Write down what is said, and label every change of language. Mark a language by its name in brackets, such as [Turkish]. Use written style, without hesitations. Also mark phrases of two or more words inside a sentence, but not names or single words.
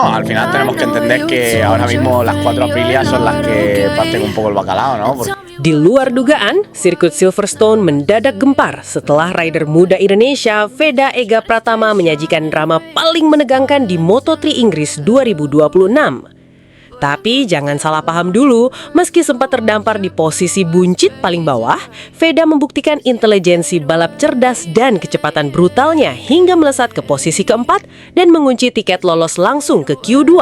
[Spanish] No, al final tenemos que entender que ahora mismo las cuatro Aprilia son las que parten un poco el bacalao, ¿no? [Indonesian] Di luar dugaan, sirkuit Silverstone mendadak gempar setelah rider muda Indonesia Veda Ega Pratama menyajikan drama paling menegangkan di Moto3 Inggris 2026. Tapi jangan salah paham dulu, meski sempat terdampar di posisi buncit paling bawah, Veda membuktikan intelijensi balap cerdas dan kecepatan brutalnya hingga melesat ke posisi keempat dan mengunci tiket lolos langsung ke Q2.